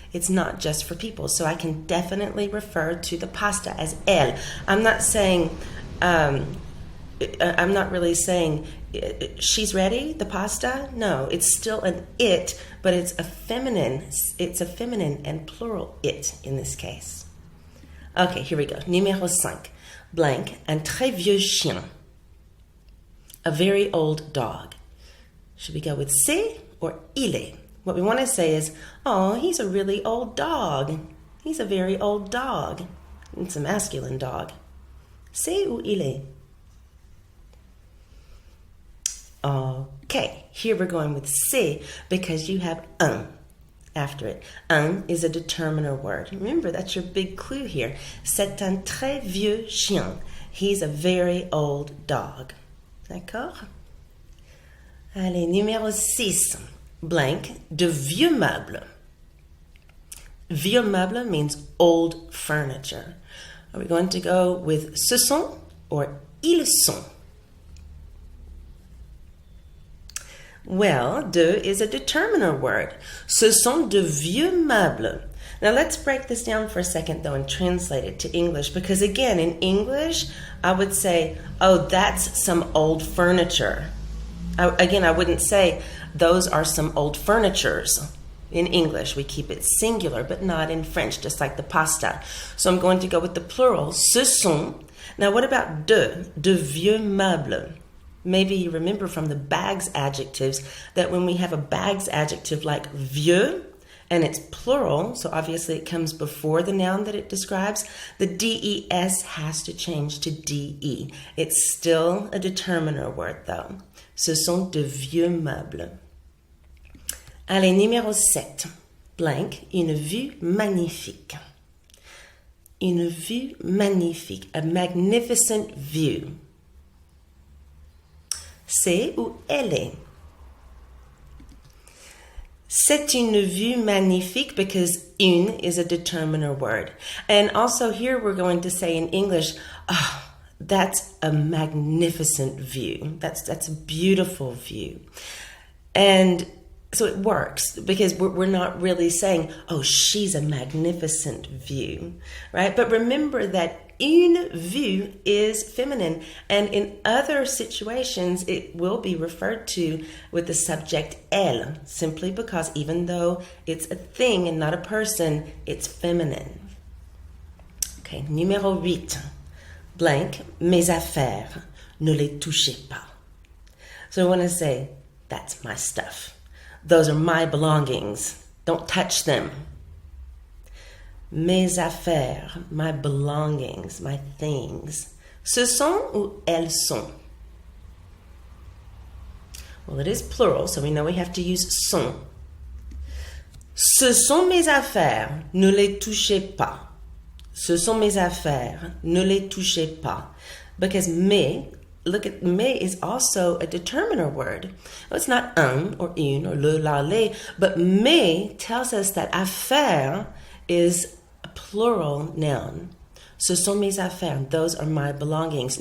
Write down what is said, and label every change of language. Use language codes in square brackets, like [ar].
[en] It's not just for people. So I can definitely refer to the pasta as elle. I'm not saying... I'm not really saying she's ready, the pasta. No, it's still an it, but it's a feminine and plural it in this case. Okay, here we go. Numéro 5. [fr] Blank, un très vieux chien. [en] A very old dog. Should we go with c'est or il est? What we want to say is, oh, he's a really old dog. He's a very old dog. It's a masculine dog. [fr] C'est ou il est? [en] Okay, here we're going with c'est because you have un after it. Un is a determiner word. Remember, that's your big clue here. [fr] C'est un très vieux chien. [en] He's a very old dog. D'accord? [fr] Allez, numéro 6. Blank, de vieux meubles. [en] Vieux meubles means old furniture. Are we going to go with ce sont or ils sont? Well, de is a determiner word. [fr] Ce sont de vieux meubles. [en] Now let's break this down for a second though and translate it to English because again, in English, I would say, oh, that's some old furniture. I wouldn't say those are some old furnitures. In English, we keep it singular, but not in French, just like the pasta. So I'm going to go with the plural, ce sont. Now what about [fr] de vieux meubles? [en] Maybe you remember from the bags adjectives that when we have a bags adjective like vieux, and it's plural, so obviously it comes before the noun that it describes, the des has to change to de. It's still a determiner word though. [fr] Ce sont de vieux meubles. Allez, numéro 7. Blank, une vue magnifique. Une vue magnifique, a magnificent view. C'est ou elle est? C'est une vue magnifique [en] because une is a determiner word. And also here we're going to say in English, oh, that's a magnificent view. That's a beautiful view. And so it works because we're not really saying, oh, she's a magnificent view, right? But remember that une vue is feminine, and in other situations, it will be referred to with the subject elle, simply because even though it's a thing and not a person, it's feminine. Okay, numéro 8. [fr] Blank, mes affaires, ne les touchez pas. [en] So I want to say, that's my stuff. Those are my belongings. Don't touch them. Mes affaires, my belongings, my things. [fr] Ce sont ou elles sont? [en] Well, it is plural, so we know we have to use sont. [fr] Ce sont mes affaires, ne les touchez pas. Ce sont mes affaires, ne les touchez pas. [en] Because mes, look at mes is also a determiner word. Well, it's not un or une or le, la, les, but mes tells us that affaire is a plural noun. [fr] Ce sont mes affaires. [en] Those are my belongings.